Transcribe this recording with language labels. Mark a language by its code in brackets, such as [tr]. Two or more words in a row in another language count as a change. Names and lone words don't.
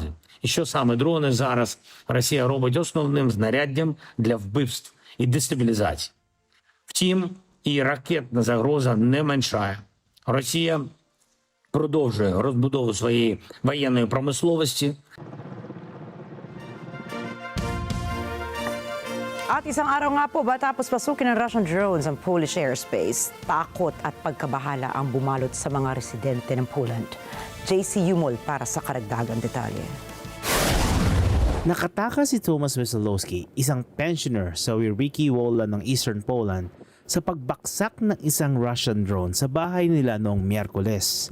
[uk] І що саме дрони зараз Росія робить основним знаряддям для вбивств і дестабілізації. Втім, і ракетна загроза не меншає. Росія продовжує розбудову своєї воєнної промисловості. [tl] At isang araw nga po matapos pasukin ng [en] Russian drones [tl] ang [en] Polish airspace, [tl] takot at pagkabahala ang bumalot sa mga residente ng Poland. JC Yumol para sa karagdagang detalye. Nakatakas si Tomasz Wesolowski, isang pensioner sa Wyriki Wola ng Eastern Poland, sa pagbaksak ng isang [en] Russian drone [tl] sa bahay nila noong Miyerkules.